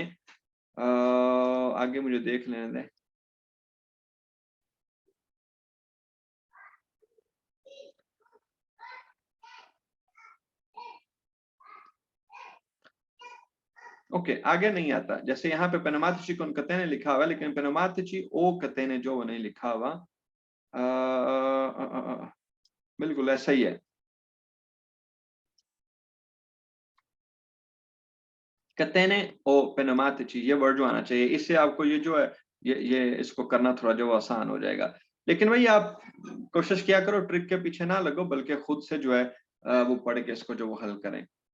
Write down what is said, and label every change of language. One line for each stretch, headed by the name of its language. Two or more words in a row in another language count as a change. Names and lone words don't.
Hindi: आगे मुझे देख लेने दें। ओके, आगे नहीं आता, जैसे यहाँ पे
Italian: pneumatici con catene
Hindi: लिखा हुआ है, लेकिन
Italian: pneumatici o catene
Hindi: जो वो नहीं लिखा हुआ। बिल्कुल ऐसा ही है।
Italian: catene o pneumatici
Hindi: ये वर्ड जो आना चाहिए, इससे आपको ये जो है ये इसको करना थोड़ा जो आसान हो जाएगा। लेकिन भाई आप कोशिश किया करो, ट्रिक के पीछे ना लगो, बल्कि खुद से जो है वो पढ़ के इसको जो वो हल करें।